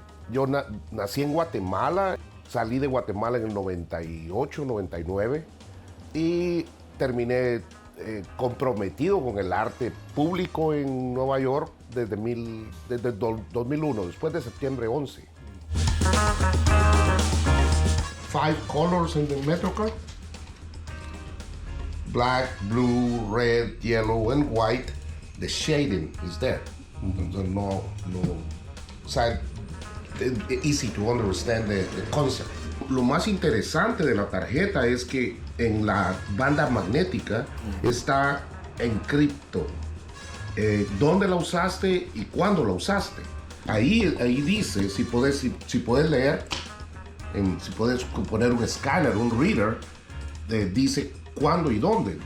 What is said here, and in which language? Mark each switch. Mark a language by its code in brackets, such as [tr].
[es] Yo nací en Guatemala, salí de Guatemala en el 98, 99 y terminé comprometido con el arte público en Nueva York desde 2001, después de septiembre 11. [en] 5 colors in the MetroCard: black, blue, red, yellow, and white. The shading is there. No, o sea, easy to understand the concept. [es] Lo más interesante de la tarjeta es que en la banda magnética está encripto dónde la usaste y cuándo la usaste. Ahí dice, si puedes leer, si puedes poner un escáner, un reader, dice cuándo y dónde.